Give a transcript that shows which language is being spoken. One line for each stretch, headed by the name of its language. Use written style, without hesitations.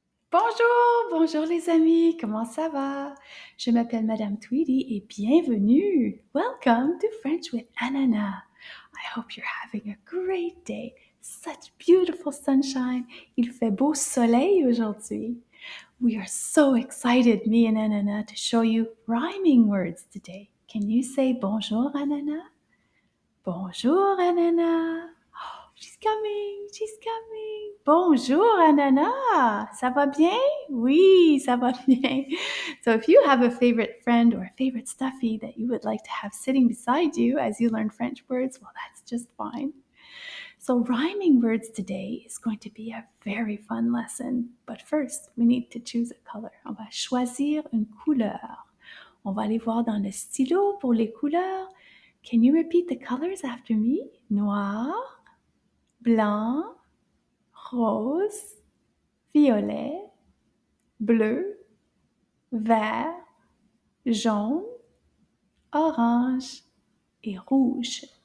French: Bonjour, bonjour les amis, comment ça va? Je m'appelle Madame Tweedy et bienvenue.
English: Welcome to French with Ananas. I hope you're having a great day. Such beautiful sunshine.
French: Il fait beau soleil aujourd'hui.
English: We are so excited, me and Ananas, to show you rhyming words today. Can you say bonjour, Ananas? Bonjour, Ananas. Oh, she's coming.
French: Bonjour, Ananas. Ça va bien? Oui, ça va bien.
English: So if you have a favorite friend or a favorite stuffy that you would like to have sitting beside you as you learn French words, well, that's just fine. So rhyming words today is going to be a very fun lesson. But first, we need to choose a color.
French: On va choisir une couleur. On va aller voir dans le stylo pour les couleurs.
English: Can you repeat the colors after me?
French: Noir, blanc, rose, violet, bleu, vert, jaune, orange et rouge.